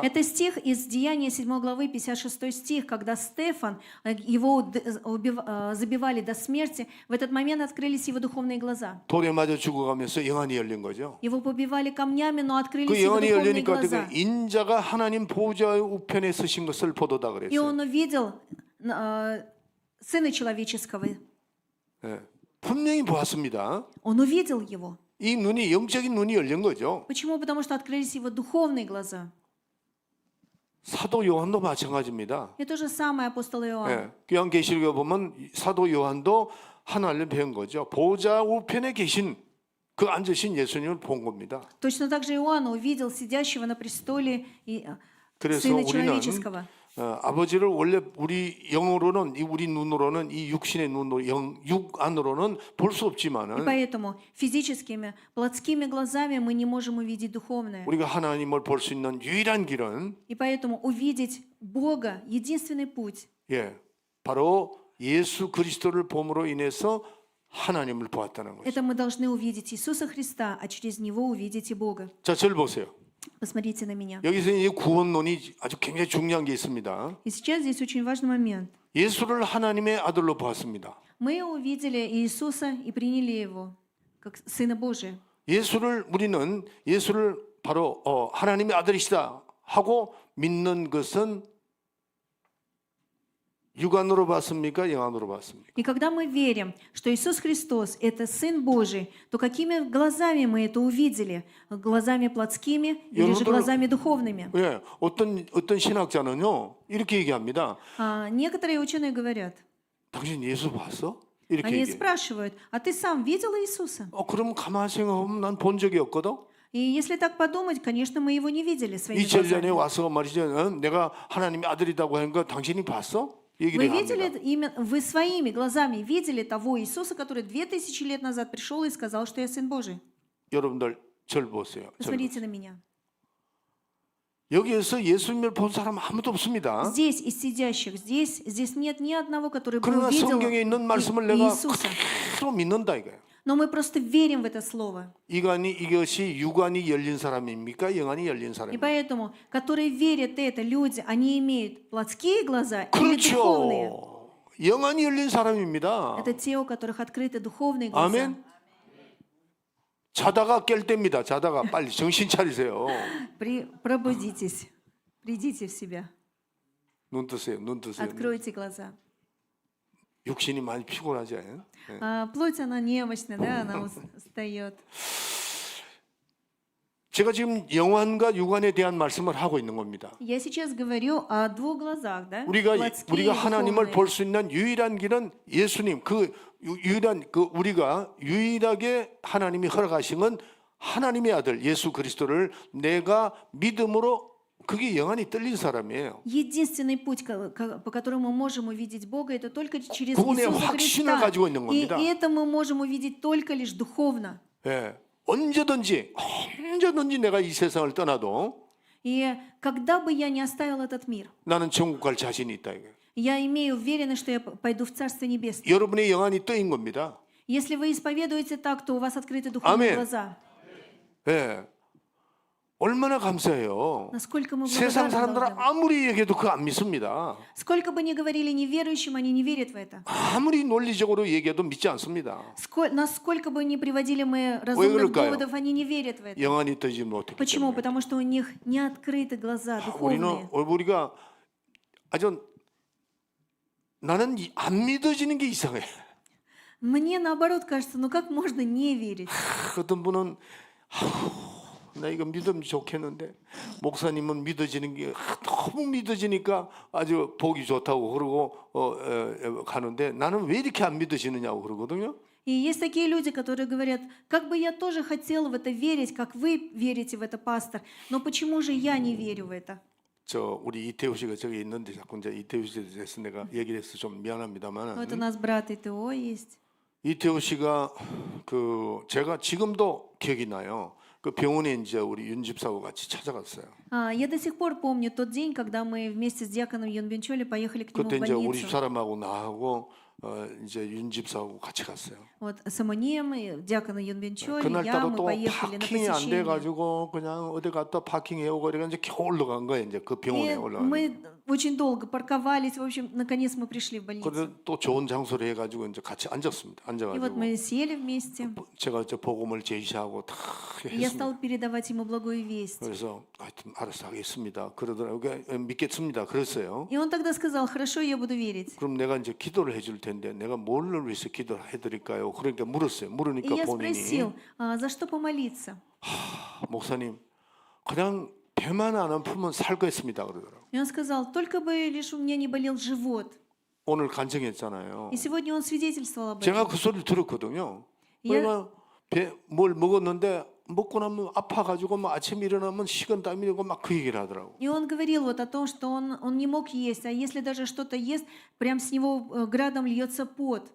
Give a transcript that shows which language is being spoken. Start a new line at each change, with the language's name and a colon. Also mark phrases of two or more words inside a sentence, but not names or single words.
Russian: Это стих из Деяния 7 главы, 56 стих, когда Стефан, его забивали до смерти, в этот момент открылись его духовные глаза.
Korean: 돌에 맞아 죽어가면서 영안이 열린 거죠.
Russian: Его побивали камнями, но открылись
Korean: 그
Russian: его
Korean: 영안이
Russian: духовные
Korean: 열리니까
Russian: глаза.
Korean: 인자가 하나님 보호자의 우편에 서신 것을 보도다
Russian: И
Korean: 그랬어요.
Russian: он увидел Сына Человеческого.
Korean: 예, 분명히 보았습니다.
Russian: Он увидел его.
Korean: 이 눈이 영적인 눈이 열린 거죠.
Russian: Почему? Потому что открылись его духовные глаза.
Korean: 사도 요한도 마찬가지입니다.
Russian: И то же самое апостол Иоанн.
Korean: 예, 요한계시록에 보면 사도 요한도 하나님을 배운 거죠. 보호자 우편에 계신 그 앉으신 예수님을 본 겁니다.
Russian: Точно так же Иоанн увидел сидящего на престоле и
Korean: 그래서
Russian: Сына
Korean: 우리는
Russian: Человеческого.
Korean: 아버지를 원래 우리 영으로는 우리 눈으로는 이 육신의 눈으로 육 안으로는 볼 수
Russian: И
Korean: 없지만은
Russian: поэтому физическими, плотскими глазами мы не можем увидеть духовное.
Korean: 우리가 하나님을 볼 수 있는 유일한 길은
Russian: И поэтому увидеть Бога, единственный путь,
Korean: 바로 예수 그리스도를 봄으로 인해서 하나님을 보았다는 거죠.
Russian: это мы должны увидеть Иисуса Христа, а через Него увидеть и Бога.
Korean: 자, 저를 보세요.
Russian: Посмотрите на меня.
Korean: 여기서 이 구원론이 아주 굉장히 중요한 게 있습니다.
Russian: И сейчас здесь очень важный момент.
Korean: 예수를 하나님의 아들로 보았습니다.
Russian: Мы увидели Иисуса и приняли Его как Сына Божия.
Korean: 우리는 예수를 바로 하나님의 아들이시다 하고 믿는 것은 육안으로 봤습니까? 영안으로 봤습니까?
Russian: И когда мы верим, что Иисус Христос – это Сын Божий, то какими глазами мы это увидели? Глазами плотскими или же глазами духовными?
Korean: 예, 어떤 신학자는요 이렇게 얘기합니다.
Russian: Некоторые ученые говорят,
Korean: 당신 예수 봤어? 이렇게
Russian: Они
Korean: 얘기해.
Russian: спрашивают, а ты сам видел Иисуса?
Korean: 그러면 가만히 생각하면 난 본 적이 없거든.
Russian: И если так подумать, конечно, мы его не видели своими
Korean: 2000년 전에
Russian: глазами.
Korean: 와서 말이죠. 내가 하나님의 아들이라고 하는 거 당신이 봤어?
Russian: Вы
Korean: 얘기를
Russian: видели
Korean: 합니다.
Russian: именно, вы своими глазами видели того Иисуса, который 2000 лет назад пришел и сказал, что я Сын Божий?
Korean: 여러분들 절 보세요. 절
Russian: Посмотрите на меня.
Korean: 여기에서 예수님을 본 사람 아무도 없습니다.
Russian: Здесь из сидящих, здесь нет ни одного, который бы
Korean: 그러나
Russian: увидел
Korean: 성경에 있는 말씀을 내가
Russian: Иисуса.
Korean: 그대로 믿는다 이거예요.
Russian: Но мы просто верим в это слово.
Korean: 이것이 육안이 열린 사람입니까? 영안이 열린
Russian: И
Korean: 사람입니까?
Russian: поэтому, которые верят это, люди, они имеют плотские глаза или духовные.
Korean: 그렇죠. 영안이 열린 사람입니다.
Russian: Это те, у которых открыты духовные глаза.
Korean: 아멘. 자다가 깰 때입니다. 자다가 빨리 정신 차리세요.
Russian: Пробудитесь, придите в себя,
Korean: 눈 뜨세요. 눈 뜨세요.
Russian: откройте глаза.
Korean: 육신이 많이 피곤하지? 예?
Russian: Плоть, она немощная, да, она устает.
Korean: 제가 지금 영안과 육안에 대한 말씀을 하고 있는 겁니다.
Russian: Я сейчас говорю о двух глазах, да?
Korean: 우리가
Russian: Плотские и
Korean: 하나님을
Russian: духовные.
Korean: 볼 수 있는 유일한 길은 예수님. 우리가 유일하게 하나님이 허락하신 건 하나님의 아들 예수 그리스도를 내가 믿음으로 그게 영안이 뚫린 사람이에요.
Russian: Единственный путь, по которому мы можем увидеть Бога, это только через
Korean: 그분의
Russian: Иисуса
Korean: 확신을
Russian: Христа.
Korean: 가지고 있는
Russian: И
Korean: 겁니다.
Russian: это мы можем увидеть только лишь духовно.
Korean: 예. 언제든지 내가 이 세상을 떠나도
Russian: И когда бы я не оставил этот мир,
Korean: 나는 천국 갈 자신이 있다 이거예요.
Russian: я имею уверенность, что я пойду в Царство Небесное.
Korean: 여러분의 영안이 뜨인 겁니다.
Russian: Если вы исповедуете так, то у вас открыты духовные
Korean: 아멘.
Russian: глаза.
Korean: 예. 얼마나 감사해요.
Russian: Насколько мы
Korean: 세상
Russian: благодарны
Korean: 사람들은
Russian: должны быть.
Korean: 아무리 얘기해도 그거 안 믿습니다.
Russian: Сколько бы ни говорили неверующим, они не верят в это.
Korean: 아무리 논리적으로 얘기해도 믿지 않습니다.
Russian: Насколько бы ни приводили мы разумных
Korean: 그럴까요?
Russian: доводов, они не верят в это.
Korean: 영안이 뜨지 못했기
Russian: Почему?
Korean: 때문에.
Russian: Потому что у них не открыты глаза духовные.
Korean: 우리가 아주 나는 안 믿어지는 게 이상해.
Russian: Мне наоборот кажется, ну как можно не верить?
Korean: 어떤 분은 나 이거 믿으면 좋겠는데 목사님은 믿어지는 게 너무 믿어지니까 아주 보기 좋다고 그러고 가는데 나는 왜 이렇게 안 믿어지느냐고 그러거든요.
Russian: И есть такие люди, которые говорят, как бы я тоже хотел в это верить, как вы верите в это, пастор, но почему же я не верю в это?
Korean: 우리 이태우 씨가 저기 있는데 자꾸 이제 이태우 씨에 대해서 내가 얘기를 해서 좀
Russian: Вот у
Korean: 미안합니다만
Russian: нас брат ИТО есть.
Korean: 이태우 씨가 제가 지금도 기억이 나요. 그 병원에 이제 우리 윤 집사하고 같이 찾아갔어요.
Russian: Я до сих пор помню тот день, когда мы вместе с диаконом Юн Бенчоли поехали к нему
Korean: 그때
Russian: в
Korean: 이제 우리
Russian: больницу.
Korean: 집사람하고 나하고 이제 윤 집사하고 같이 갔어요.
Russian: Вот с Амонием, и диаконом Юн Бенчоли, я,
Korean: 그날따라
Russian: мы
Korean: 또
Russian: поехали на
Korean: 파킹이 안
Russian: посещение.
Korean: 돼가지고 그냥 어디 갔다 파킹해오고 그래가 이제 겨우 올라간 거예요. 이제 그 병원에
Russian: И
Korean: 올라간.
Russian: мы очень долго парковались, в общем, наконец мы пришли в больницу.
Korean: 그래 또 좋은 장소로 해가지고 이제 같이 앉았습니다.
Russian: И вот
Korean: 앉아가지고
Russian: мы сели вместе,
Korean: 제가 이제 복음을 제시하고 다
Russian: и я
Korean: 했습니다.
Russian: стал передавать ему благую весть.
Korean: 그래서 하여튼 알아서 하겠습니다. 그러더라고요. 믿겠습니다. 그랬어요.
Russian: И он тогда сказал, хорошо, я буду верить.
Korean: 그럼 내가 이제 기도를 해줄 텐데 내가 뭘 위해서 기도를 해드릴까요? 그러니까 물었어요.
Russian: И
Korean: 물으니까
Russian: я
Korean: 본인이
Russian: спросил, за что помолиться?
Korean: 목사님 그냥 배만 안 아프면 살 거였습니다. 그러더라고요.
Russian: И он сказал, только бы лишь у меня не болел живот.
Korean: 오늘 간증했잖아요.
Russian: И сегодня он свидетельствовал об этом.
Korean: 제가 그 소리를 들었거든요. 예. 그러나 뭘 먹었는데 먹고 나면 아파가지고 막 아침에 일어나면 식은땀이 나고 막 그 얘기를 하더라고.
Russian: И он говорил вот о том, что он не мог есть, а если даже что-то ест, прям с него градом льется пот.